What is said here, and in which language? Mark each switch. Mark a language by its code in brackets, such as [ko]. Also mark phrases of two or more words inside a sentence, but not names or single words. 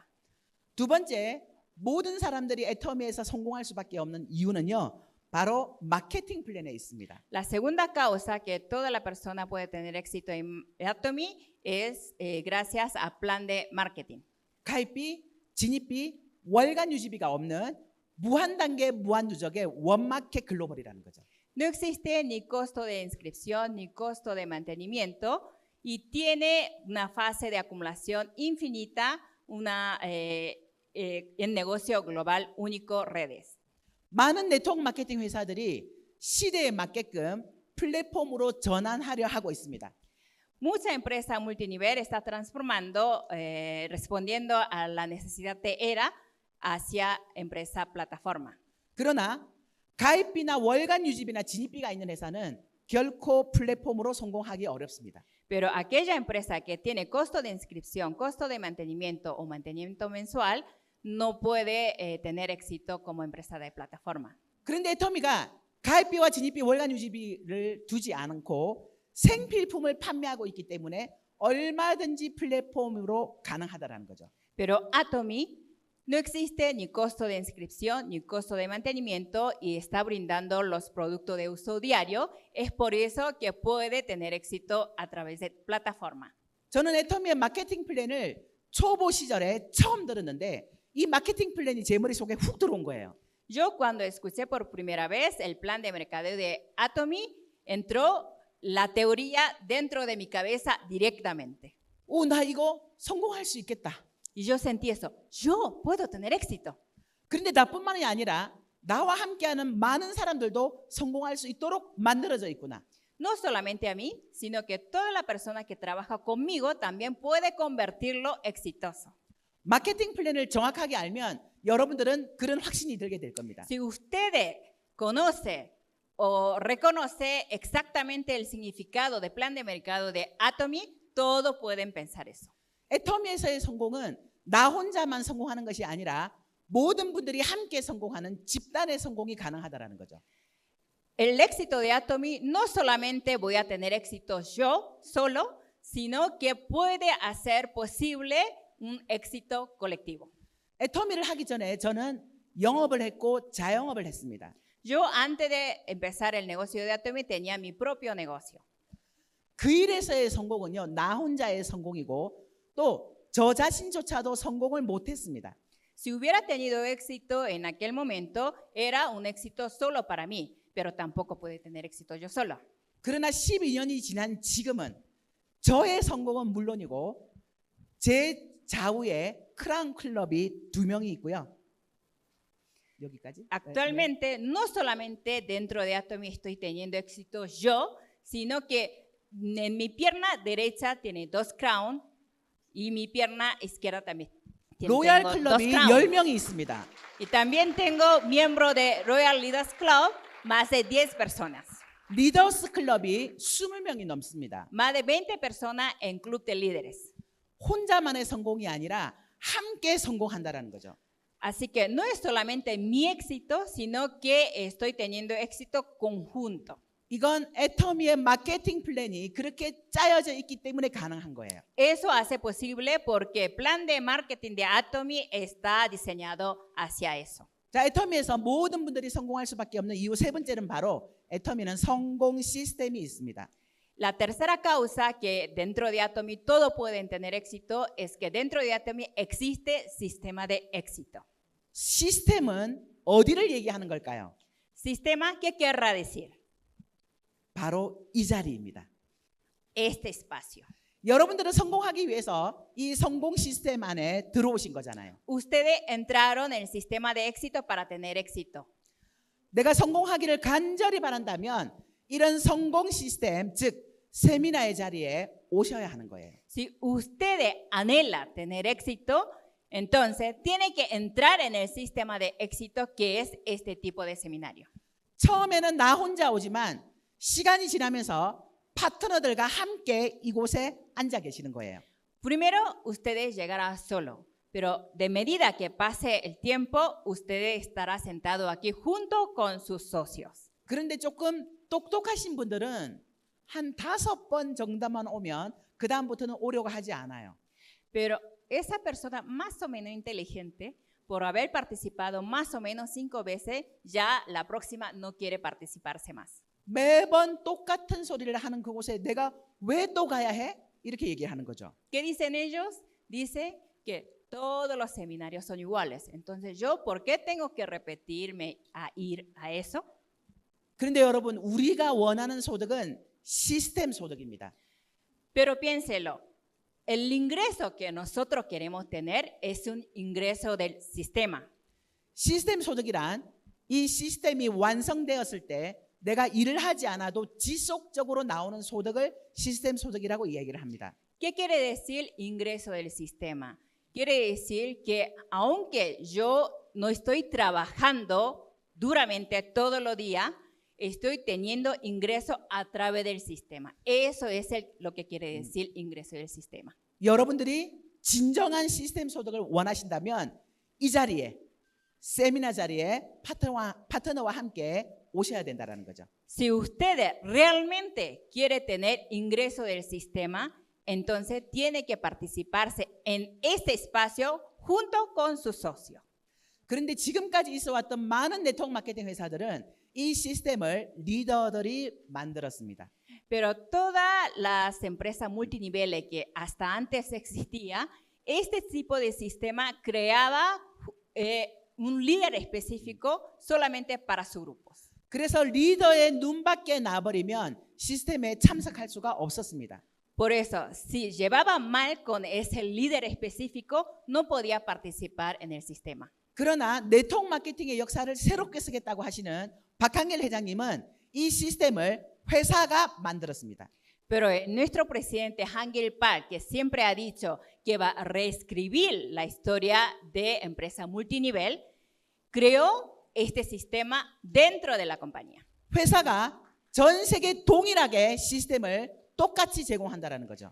[ko] 두 번째, 모든 사람들이 애터미에서 성공할 수밖에 없는 이유는요. 바로 마케팅 플랜에 있습니다. [es] La segunda causa que toda la persona puede tener éxito en Atomy es gracias a plan de marketing. [ko] 가입비, 진입비, 월간 유지비가 없는 무한 단계 무한 누적의 원마켓 글로벌이라는 거죠. [es] No existe ni costo de inscripción ni costo de mantenimiento y tiene una fase de acumulación infinita, en negocio global único redes. [ko] 많은 네트워크 마케팅 회사들이 시대에 맞게끔 플랫폼으로 전환하려 하고 있습니다. [es] Mucha empresa multinivel está transformando, respondiendo a la necesidad de era hacia empresa plataforma. [ko] 그러나 가입비나 월간 유지비나 진입비가 있는 회사는 결코 플랫폼으로 성공하기 어렵습니다. [es] Pero aquella empresa que tiene costo de inscripción, costo de mantenimiento o mantenimiento mensual no puede tener éxito como empresa de plataforma. [ko] 그런데 애터미가 가입비와 진입비, 월간 유지비를 두지 않고 생필품을 판매하고 있기 때문에 얼마든지 플랫폼으로 가능하다라는 거죠. [es] Pero Atomy no existe ni costo de inscripción ni costo de mantenimiento y está brindando los productos de uso diario. Es por eso que puede tener éxito a través de plataforma. [ko] 저는 애터미의 마케팅 플랜을 초보 시절에 처음 들었는데 이 마케팅 플랜이 제 머릿속에 훅 들어온 거예요. [es] Yo cuando escuché por primera vez el plan de mercadeo de Atomy, entró la teoría dentro de mi cabeza directamente. [ko] 나 이거 성공할 수 있겠다. [es] Y yo sentí eso, yo puedo tener éxito. [ko] 그런데 나뿐만이 아니라 나와 함께하는 많은 사람들도 성공할 수 있도록 만들어져 있구나. [es] No solamente a mí, sino que toda la persona que trabaja conmigo también puede convertirlo exitoso. [ko] 마케팅 플랜을 정확하게 알면 여러분들은 그런 확신이 들게 될 겁니다. [es] Si usted conoce o reconoce exactamente el significado del plan de mercado de Atomy, todos pueden pensar eso. [ko] 애터미에서의 성공은 나 혼자만 성공하는 것이 아니라 모든 분들이 함께 성공하는 집단의 성공이 가능하다라는 거죠. [es] El éxito de Atomy no solamente voy a tener éxito yo solo, sino que puede hacer posible un éxito colectivo. [ko] 애터미를 하기 전에 저는 영업을 했고 자영업을 했습니다. [es] Yo antes de empezar el negocio de Atomy tenía mi propio negocio. [ko] 그 일에서의 성공은요, 나 혼자의 성공이고 또 저 자신조차도 성공을 못했습니다. [es] Si hubiera tenido éxito en aquel momento, era un éxito solo para mí, pero tampoco pude tener éxito yo sola. [ko] 그러나 12년이 지난 지금은 저의 성공은 물론이고 제 좌우에 크라운 클럽이 2명이 있고요. 여기까지. [es] Actualmente, no solamente dentro de Atomy estoy teniendo éxito yo, sino que en mi pierna derecha tiene 2 crowns y mi pierna izquierda también [ko] 로얄 [es] tengo 2 [ko] 클럽이 [es] crowns. [ko] 10명이 있습니다. [es] Y también tengo miembro de Royal Leaders Club, más de 10 personas. [ko] 리더스 클럽이 20명이 넘습니다. [es] Más de 20 personas en Club de Líderes. [ko] 혼자만의 성공이 아니라 함께 성공한다라는 거죠. [es] Así que no es solamente mi éxito, sino que estoy teniendo éxito conjunto. [ko] 이건 애터미의 마케팅 플랜이 그렇게 짜여져 있기 때문에 가능한 거예요. [es] Eso hace posible porque el plan de marketing de Atomy está diseñado hacia eso. [ko] 자, 애터미에서 모든 분들이 성공할 수밖에 없는 이유 세 번째는 바로 애터미는 성공 시스템이 있습니다. [es] La tercera causa que dentro de Atomy todos pueden tener éxito es que dentro de Atomy existe sistema de éxito. [ko] 시스템은 어디를 얘기하는 걸까요? [es] Sistema, ¿qué querrá decir? [ko] 바로 이 자리입니다. [es] Este espacio. [ko] 여러분들은 성공하기 위해서 이 성공 시스템 안에 들어오신 거잖아요. [es] Ustedes entraron en el sistema de éxito para tener éxito. [ko] 내가 성공하기를 간절히 바란다면 이런 성공 시스템, 즉 세미나의 자리에 오셔야 하는 거예요. [es] Si ustedes anhelan tener éxito, entonces tienen que entrar en el sistema de éxito que es este tipo de seminario. [ko] 처음에는 나 혼자 오지만 시간이 지나면서 파트너들과 함께 이곳에 앉아 계시는 거예요. [es] Primero, ustedes llegarán solo, pero de medida que pase el tiempo, ustedes estarán sentados aquí junto con sus socios. [ko] 그런데 조금 똑똑하신 분들은 한 5번 정도만 오면 그 다음부터는 오려고 하지 않아요. [es] Pero esa persona más o menos inteligente por haber participado más o menos 5 veces, ya la próxima no quiere participarse más. [ko] 매번 똑같은 소리를 하는 그곳에 내가 왜 또 가야 해? 이렇게 얘기하는 거죠. [es] ¿Qué dicen ellos? Dice que todos los seminarios son iguales. Entonces, ¿yo por qué tengo que repetirme a ir a eso? [ko] 그런데 여러분, 우리가 원하는 소득은 시스템 소득입니다. [es] Pero piénselo, el ingreso que nosotros queremos tener es un ingreso del sistema. [ko] 시스템 소득이란 이 시스템이 완성되었을 때 내가 일을 하지 않아도 지속적으로 나오는 소득을 시스템 소득이라고 이야기를 합니다. [es] ¿Qué quiere decir ingreso del sistema? Quiere decir que aunque yo no estoy trabajando duramente todos los días, estoy teniendo ingreso a través del sistema. Eso es lo que quiere decir ingreso del sistema. [ko] 여러분들이 진정한 시스템 소득을 원하신다면 이 자리에 세미나 자리에 파트너와 함께 오셔야 된다는 거죠. [es] Si usted realmente quiere tener ingreso del sistema, entonces tiene que participarse en este espacio junto con su socio. [ko] 그런데 지금까지 있어왔던 많은 네트워크 마케팅 회사들은 이 시스템을 리더들이 만들었습니다. [es] Pero todas las empresas multiniveles que hasta antes existía, este tipo de sistema creaba un líder específico solamente para sus grupos. [ko] 그래서 리더의 눈밖에 나버리면 시스템에 참석할 수가 없었습니다. [es] Por eso, si llevaba mal con ese líder específico, no podía participar en el sistema. [ko] 그러나 네트워크 마케팅의 역사를 새롭게 쓰겠다고 하시는 박한길 회장님은 이 시스템을 회사가 만들었습니다. [es] Pero nuestro presidente Hangil Park, que siempre ha dicho que va a reescribir la historia de empresa multinivel, creó este sistema dentro de la compañía. [ko] 회사가 전 세계 동일하게 시스템을 똑같이 제공한다라는 거죠.